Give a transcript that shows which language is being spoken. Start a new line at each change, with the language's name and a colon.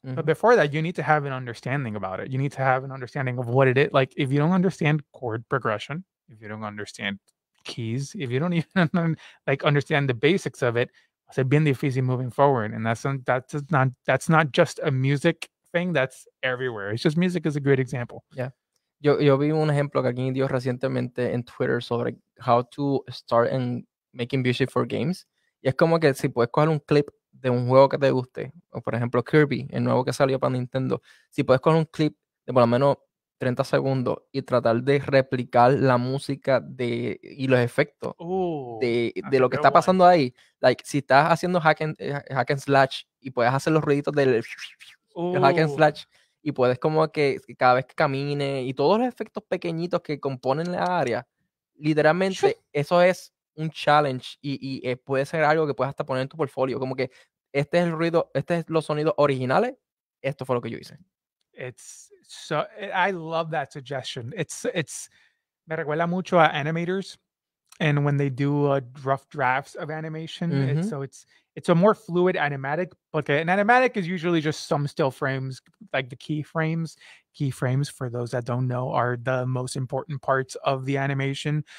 English: But before that, you need to have an understanding about it. You need to have an understanding of what it is. Like if you don't understand chord progression, if you don't understand keys, if you don't even like understand the basics of it, it's
Spanish: bien difícil
English: moving forward. And that's not just a music thing. That's everywhere. It's just music is a great example. Yeah.
Spanish: Yo vi un ejemplo que alguien dio recientemente en Twitter sobre
English: how to start and making music for games.
Spanish: Y es como que si puedes coger un clip de un juego que te guste, o por ejemplo Kirby, el nuevo que salió para Nintendo, si puedes coger un clip de por lo menos 30 segundos y tratar de replicar la música y los efectos de lo que está pasando ahí. Like, si estás haciendo hack and slash y puedes hacer los ruiditos del hack and slash, y puedes como que cada vez que camine y todos los efectos pequeñitos que componen la área, literalmente eso es un challenge y puede ser algo que puedes hasta poner en tu portfolio, como que este es el ruido, este es los sonidos originales, esto fue lo que yo hice.
English: I love that suggestion.
Spanish: Me recuerda mucho a
English: animators, and when they do rough drafts of animation, it's a more fluid animatic. But an animatic is usually just some still frames, like the keyframes. Keyframes, for those that don't know, are the most important parts of the animation.